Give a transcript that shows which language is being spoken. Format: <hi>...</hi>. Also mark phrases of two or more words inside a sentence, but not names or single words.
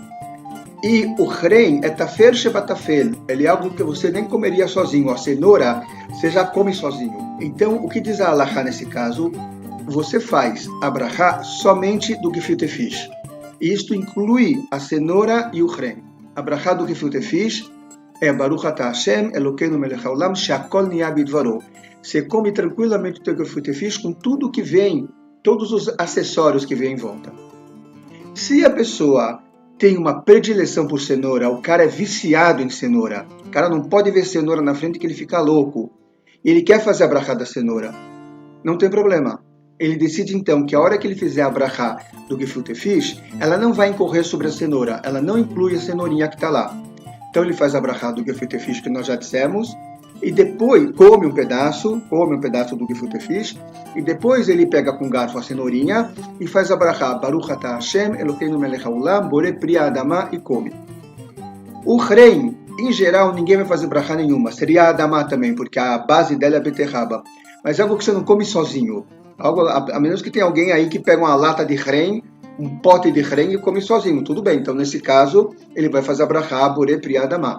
<pt>E o hrem é</pt> <he>טפל שבטפל.</he> <pt>Ele é algo que você nem comeria sozinho. A cenoura, você já come sozinho. Então, o que diz a halachá nesse caso? Você faz a brachá somente do</pt> <yi>גפילטע פיש.</yi> <pt>E isto inclui a cenoura e o hrem. A brachá do</pt> <yi>גפילטע פיש</yi> <he>é ברוך אתה השם אלוקינו מלך העולם שהכל נהיה בדברו.</he> <pt>Você come tranquilamente o teu</pt> <yi>גפילטע פיש</yi> <pt>com tudo que vem, todos os acessórios que vem em volta. Se a pessoa tem uma predileção por cenoura, o cara é viciado em cenoura, o cara não pode ver cenoura na frente que ele fica louco, e ele quer fazer a brachá da cenoura, não tem problema. Ele decide então que a hora que ele fizer a brachá do</pt> <yi>גפילטע פיש,</yi> <pt>ela não vai incorrer sobre a cenoura, ela não inclui a cenourinha que está lá. Então ele faz a brachá do</pt> <yi>גפילטע פיש</yi> <pt>que nós já dissemos, e depois come um pedaço do</pt> <yi>גפילטע פיש,</yi> <pt>e depois ele pega com garfo a cenourinha e faz a brachá</pt> <he>ברוך אתה השם אלוקינו מלך העולם בורא פרי האדמה</he> <pt>e come. O hrem, em geral, ninguém vai fazer brachá nenhuma, seria a adamah também, porque a base dela é a beterraba, mas é algo que você não come sozinho. Algo, a menos que tenha alguém aí que pega uma lata de hrem, um pote de hrem e come sozinho, tudo bem. Então, nesse caso, ele vai fazer a brachá</pt> <he>בורא פרי האדמה.</he>